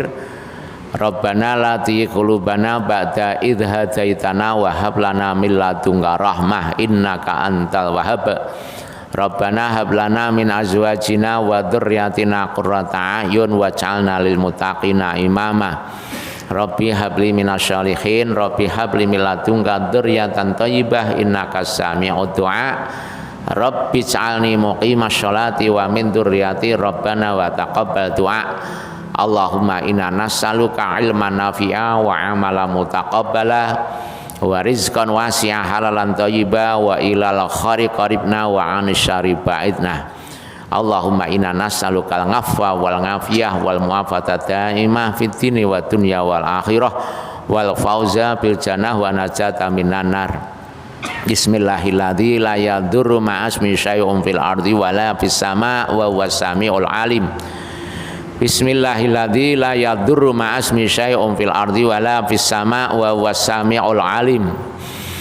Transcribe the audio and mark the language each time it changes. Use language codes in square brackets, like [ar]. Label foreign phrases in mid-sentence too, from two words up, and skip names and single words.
[ar] ربنا لا تزغ قلوبنا بعد إذ هديتنا وهب لنا من لدنك رحمة إنك أنت الوهاب. ربنا هب لنا من أزواجنا وذرياتنا قرة أعين واجعلنا للمتقين إماما. رب هب لي من الصالحين رب هب لي من لدنك ذرية طيبة إنك سميع الدعاء. رب اجعلني مقيم الصلاة ومن ذريتي ربنا وتقبل دعاء. اللهم إنا نسألك علما نافعا وعملا متقبلا ورزقا واسعا حلالا طيبا وإلى الخير قربنا وعن الشر بعدنا. اللهم إنا نسألك العفو والعافية والمعافاة الدائمة في الدين والدنيا والآخرة والفوز بالجنة والنجاة من النار. بسم الله الذي لا يضر مع اسمه شيء في الأرض ولا في السماء وهو السميع العليم. بسم الله الذي لا يضر مع اسمه شيء في الأرض ولا في السماء وهو السميع العليم.